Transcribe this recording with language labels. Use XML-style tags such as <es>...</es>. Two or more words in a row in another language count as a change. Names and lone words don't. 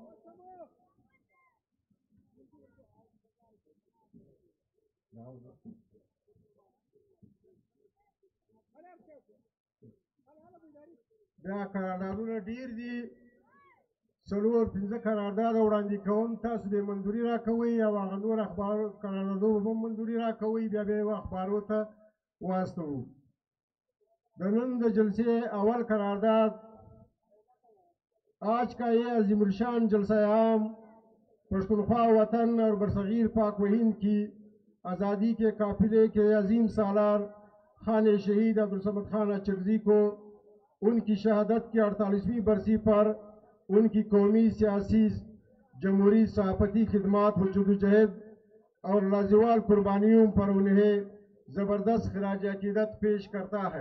<ps>دا قراردادونه ډیر دي، 4-5 قرارداد وړاندې کوم. تاسو د منظوري راکوئ او هغه نور اخبارو قراردادو به منظوري راکوئ، بیا به یې اخبارو ته واستوو. د نن د جلسې اول قرارداد</ps> <ur>آج کا یہ عظیم الشان جلسہ عام پشتونخوا وطن اور برصغیر پاک و ہند کی آزادی کے قافلے کے عظیم سالار خان شہید عبدالصمد خان اچکزئی کو ان کی شہادت کی 48ویں برسی پر ان کی قومی سیاسی جمہوری صحافتی خدمات و جدوجہد اور لازوال قربانیوں پر انہیں زبردست خراج عقیدت پیش کرتا ہے.</ur>